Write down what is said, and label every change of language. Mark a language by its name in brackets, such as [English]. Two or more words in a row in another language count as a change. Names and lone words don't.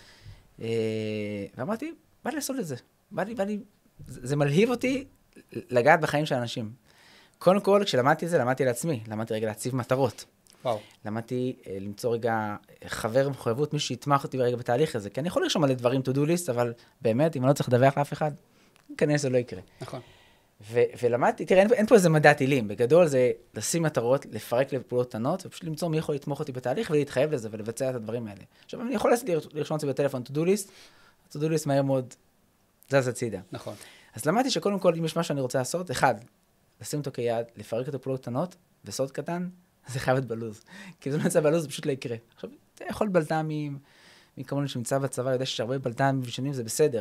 [Hebrew] ואמרתי, בא לי לעשות את זה. זה מלהיב אותי לגעת בחיים של אנשים. קודם כל, כשלמדתי את זה, למדתי לעצמי. למדתי רגע להציב מטרות. וואו. למדתי למצוא רגע חבר מחויבות, מישהו שיתמך אותי רגע בתהליך הזה. כי אני יכול לרשום על דברים [English] to do list, [Hebrew] אבל באמת, אם אני לא צריך לדווח לאף אחד, כנראה זה לא יקרה. נכון. ולמדתי, תראה, אין פה איזה מדע טילים. בגדול זה לשים מטרות, לפרק לפעולות קטנות, ופשוט למצוא מי יכול לתמוך אותי בתהליך ולהתחייב לזה ולבצע את הדברים האלה. עכשיו, אני יכול לרשום את זה בטלפון [English] to do list, to do list [Hebrew] מהר מאוד זז הצידה. נכון. אז למדתי שקודם כל, אם יש משהו שאני רוצה לעשות, אחד, לשים אותו כיעד, לפרק את הפעולות קטנות, וסוד קטן, זה חייב להיות בלוז. כי אם זה לא נמצא בלוז, זה פשוט לא יקרה. עכשיו, אתה יכול בלת"מים, מי כמוני שנמצא בצבא, יודע שיש הרבה בלת"מים ושנים, זה בסדר.